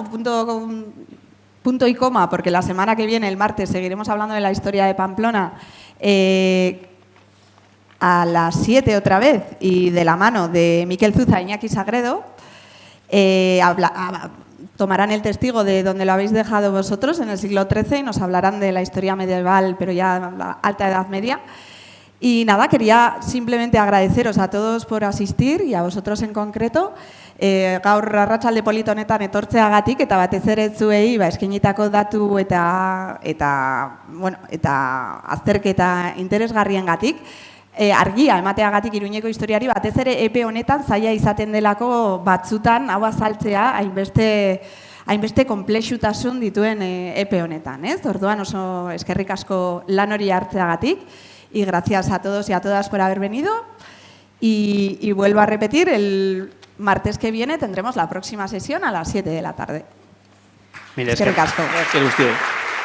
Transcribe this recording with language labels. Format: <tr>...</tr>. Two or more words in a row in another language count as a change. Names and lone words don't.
<es>Punto y coma, porque la semana que viene, el martes, seguiremos hablando de la historia de Pamplona a las 7 otra vez y de la mano de Miquel Zuza e Iñaki Sagredo. Tomarán el testigo de donde lo habéis dejado vosotros en el siglo XIII y nos hablarán de la historia medieval, pero ya la alta Edad Media. Y nada, quería simplemente agradeceros a todos por asistir y a vosotros en concreto.</es> <eu>Gaur arratsalde polit honetan etortzeagatik eta batez ere zuei eskainitako datu eta azterketa interesgarriengatik. Argia emateagatik Iruñeko historiari batez ere epe honetan zaila izaten delako batzutan hau azaltzea hainbeste konplexutasun dituen epe honetan, ez? Orduan oso eskerrik asko lan hori hartzeagatik</eu> <es>y gracias a todos y a todas por haber venido y vuelvo a repetir, el martes que viene tendremos la próxima sesión a las 7 de la tarde.</es> <eu>Eskerrik asko.</eu> <es>Gracias a usted.</es>